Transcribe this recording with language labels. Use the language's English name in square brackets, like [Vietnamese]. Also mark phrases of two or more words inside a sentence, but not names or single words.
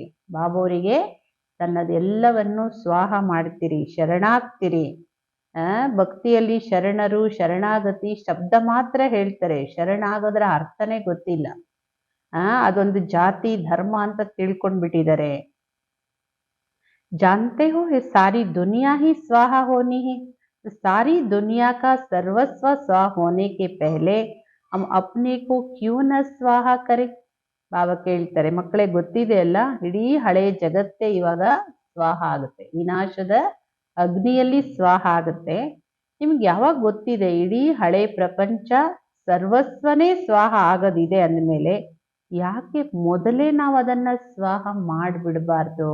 [Kannada] ಬಾಬೋರಿಗೆ ತನ್ನದೆಲ್ಲವನ್ನು ಸ್ವಾಹ ಮಾಡ್ತೀರಿ, ಶರಣಾಗ್ತೀರಿ. ಭಕ್ತಿಯಲ್ಲಿ ಶರಣರು ಶರಣಾಗತಿ ಶಬ್ದ ಮಾತ್ರ ಹೇಳ್ತಾರೆ, ಶರಣಾಗೋದ್ರ ಅರ್ಥನೇ ಗೊತ್ತಿಲ್ಲ. ಅದೊಂದು ಜಾತಿ ಧರ್ಮ ಅಂತ ತಿಳ್ಕೊಂಡ್ಬಿಟ್ಟಿದ್ದಾರೆ. [Hindi] जानते हो ये सारी दुनिया ही स्वाहा होनी है, तो सारी दुनिया का सर्वस्व स्वाहा होने के पहले हम अपने को क्यों न स्वाहा करें. [Kannada] ಬಾಬಾ ಕೇಳ್ತಾರೆ ಮಕ್ಕಳೇ ಗೊತ್ತಿದೆ ಅಲ್ಲ, ಇಡೀ ಹಳೆ ಜಗತ್ತೇ ಇವಾಗ ಸ್ವಾಹ ಆಗುತ್ತೆ, ವಿನಾಶದ ಅಗ್ನಿಯಲ್ಲಿ ಸ್ವಾಹ ಆಗುತ್ತೆ. ನಿಮ್ಗೆ ಯಾವಾಗ ಗೊತ್ತಿದೆ ಇಡೀ ಹಳೆ ಪ್ರಪಂಚ ಸರ್ವಸ್ವನೇ ಸ್ವಾಹ ಆಗೋದಿದೆ ಅಂದಮೇಲೆ ಯಾಕೆ ಮೊದಲೇ ನಾವು ಅದನ್ನ ಸ್ವಾಹ ಮಾಡಿಬಿಡಬಾರ್ದು?